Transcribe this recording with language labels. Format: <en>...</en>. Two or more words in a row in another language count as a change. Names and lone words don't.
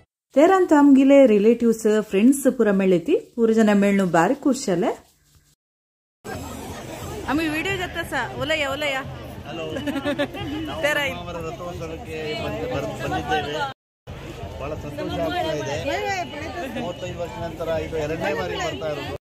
<kok>तेरांत आमगेले</kok> <en>relatives friends</en> <kok>पुरा मेळ्ळेती पूरा जन मेळ्ळू बारी खुशाले आम्ही व्हिडिओ घेतसा उलया उलया</kok> <kn>ಹಲೋ ನಾವು ರಥೋತ್ಸವಕ್ಕೆ ಬಂದಿದ್ದೇವೆ. ಬಹಳ ಸಂತೋಷ ಆಗ್ತಾ ಇದೆ. 35 ವರ್ಷ ನಂತರ ಇದು ಎರಡನೇ ಬಾರಿ ಬರ್ತಾ ಇರೋದು.</kn>